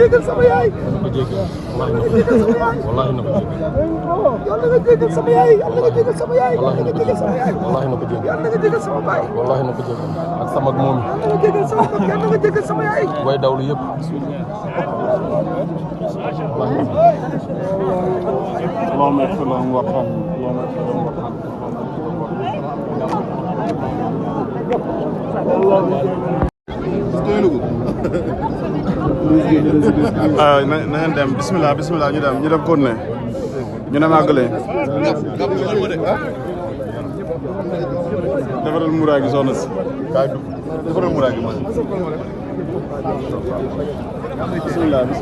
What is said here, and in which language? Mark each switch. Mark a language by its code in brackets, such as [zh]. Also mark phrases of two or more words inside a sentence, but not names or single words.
[wo] jégal sama yaay na ko jégal wallahi na ko jégal yàlla nga jégal sama yaay yàlla nga jégal sama yaay yàlla nga jégal sama yaay wallahi na ko jégal yàlla nga jégal sama baay wallahi na ko jégal ak sama moom yàlla nga jégal sama baay yàlla nga jégal sama yaay way dawlu yëpp [ar] اللهم اغفر لهم وارحمهم اللهم اغفر لهم [wo] وارحمهم na ngeen dem bismillah ñu dem continuer ñu dem àggale defaral muraay gi soxna si defaral muraay gi man bismillah